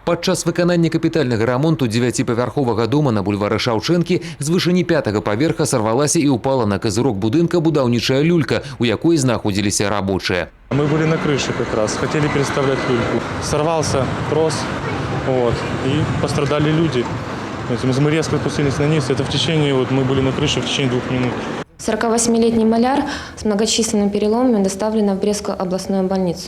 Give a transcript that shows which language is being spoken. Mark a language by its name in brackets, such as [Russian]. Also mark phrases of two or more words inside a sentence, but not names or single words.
[Belarusian] Падчас выканання капітальнага рамонту 9павярховага дома на бульвары Шаўчэнкі з вышыні 5-го паверха сорвалася [Russian] и упала [Belarusian] на козырок будынка будаўнічая люлька, у якой знаходзіліся рабочие. [Russian] Мы были на крыше как раз, хотели переставлять люльку. Сорвался трос, и пострадали люди. Мы резко опустились на низ. Это в течение, мы были на крыше в течение 2 минут. 48-летний маляр с многочисленными переломами доставлена в Брестскую областную больницу.